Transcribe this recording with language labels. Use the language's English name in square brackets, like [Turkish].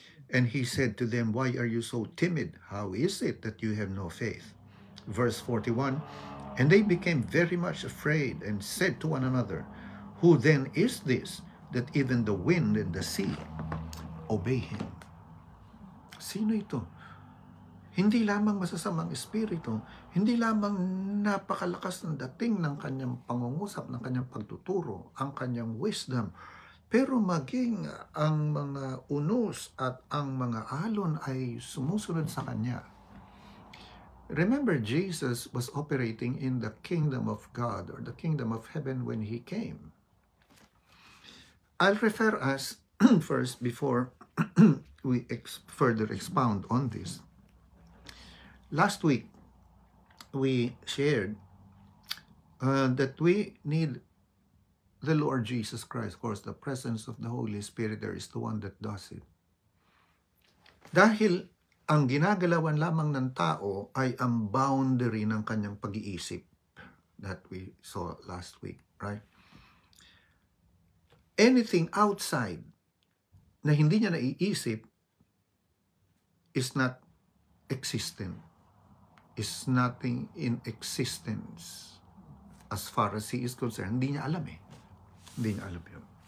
[English] And he said to them, "Why are you so timid? How is it that you have no faith?" Verse 41, and they became very much afraid and said to one another, "Who then is this, that even the wind and the sea obey him?" [Filipino] Sino ito? Hindi lamang masasamang espiritu, hindi lamang napakalakas ng dating ng kanyang pangungusap, ng kanyang pagtuturo, ang kanyang wisdom, pero maging ang mga unos at ang mga alon ay sumusunod sa kanya. [English] Remember, Jesus was operating in the kingdom of God, or the kingdom of heaven, when he came. I'll refer us first before we further expound on this. Last week, we shared that we need the Lord Jesus Christ. Of course, the presence of the Holy Spirit there is the one that does it. [Filipino] Dahil ang ginagalawan lamang ng tao ay ang boundary ng kanyang pag-iisip [English] that we saw last week, right? Anything outside [Filipino] na hindi niya naiisip [English] is not existent, is nothing in existence as far as he is concerned. [Filipino] Hindi niya alam eh. Hindi niya alam yun.